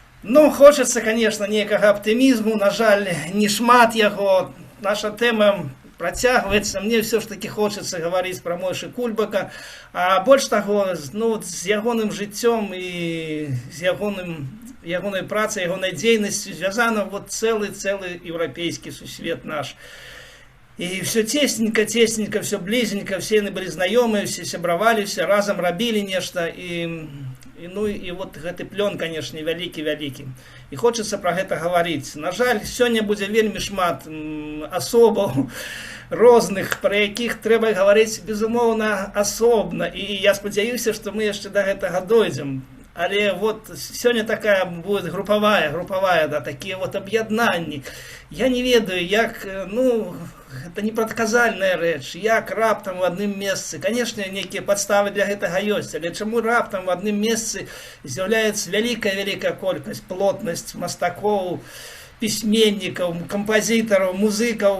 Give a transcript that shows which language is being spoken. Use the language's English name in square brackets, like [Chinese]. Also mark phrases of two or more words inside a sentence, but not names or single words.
[Russian] Ну, хочется, конечно, [Belarusian] некага аптымізму, на жаль, не шмат яго. Наша тэма працягваецца. Мне все ж таки хочется гаварыць пра Мойшы Кульбака, а больш таго, ну, з ягоным жыццём і з ягонай працай, ягонай дзейнасцю звязана вот цэлы еўрапейскі сусвет наш. [Russian] И все тесненько, все близенько, [Belarusian] все яны были знаёмыя, все сябравалі, все разом рабілі нешта. Ну и вот гэты плён, конечно, вялікі. І хочется про гэта гаварыць. На жаль, сёння будзе вельмі шмат асобаў розных, про якіх трэба гаварыць, безумоўна, асобна. І я спадзяюся, што мы яшчэ да гэтага дойдзем. Але вот сёння такая [Russian] будет групповая, [Belarusian] да, такие вот об'яднанні. Я не ведаю, як, ну, это не прадказальная рэч, як раптам в адным месцы. Конечно, некія падставы для гэтага ёсць, але чаму раптам в адным месцы з'яўляецца вялікая колькасць, плотнасць мастакоў, пісьменнікаў, кампазітараў, музыкаў.